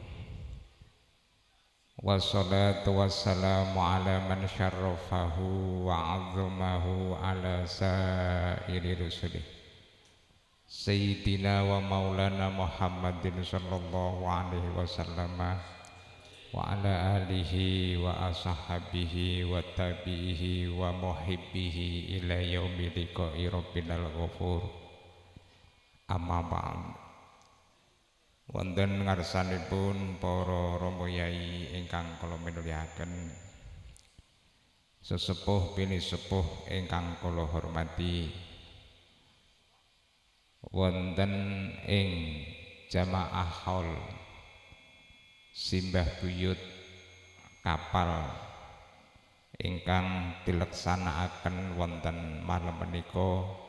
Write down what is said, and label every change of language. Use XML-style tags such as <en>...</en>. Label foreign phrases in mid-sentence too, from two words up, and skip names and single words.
<ar>والصلاة والسلام على من شرفه وعظمه على سائر رسله سيدنا ومولانا محمد صلى الله عليه وسلم وعلى آله وأصحابه وتابعيه ومحبيه إلى يوم لقاء ربنا الغفور. أما بعد.</ar> <jv>Wonten ngarsanipun para rama yai ingkang kula minulyaken, sesepuh pini sepuh ingkang kula hormati, wonten ing jamaah haul simbah buyut kapal ingkang dileksanakaken wonten malam menika.</jv>